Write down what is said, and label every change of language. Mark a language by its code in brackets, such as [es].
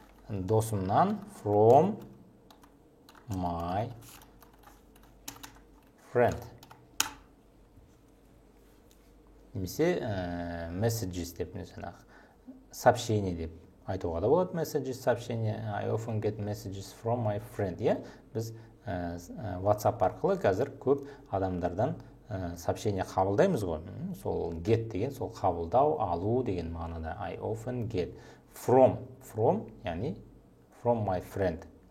[kk] Досымнан [en] from my friend. [kk] Немесе messages деп, сообщение деп айтуға да болады. Messages, сообщение. [en] I often get messages from my friend. [kk] Біз WhatsApp арқылы қазір көп адамдардан сообщение қабылдаймыз ғой. Сол get деген, сол қабылдау, алу деген мағынада. [en] I often get from, [kk] яғни [en] from my friend.